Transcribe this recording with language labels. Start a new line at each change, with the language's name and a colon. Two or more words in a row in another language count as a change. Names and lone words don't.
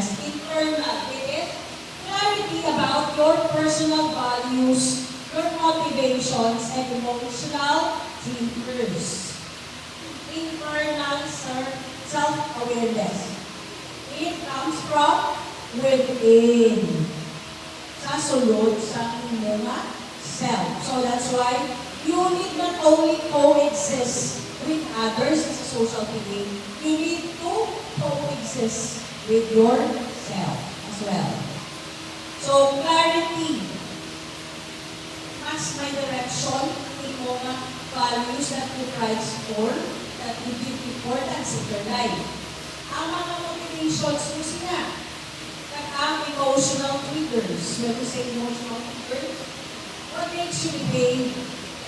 English: Internal, it is clarity about your personal values, your motivations, and emotional triggers. Internal self-awareness. It comes from within.
Hiligaynon: Sa sulod sa inyong self.
English: So that's why you need not only coexist with others as a social being, you need to coexist with yourself as well. So, clarity.
Hiligaynon: Mas may direction in mga values
English: that you prize for, that you give importance in your life.
Hiligaynon: Ang mga motivations mo sila, at ang
English: emotional triggers. When you say emotional triggers, what makes you behave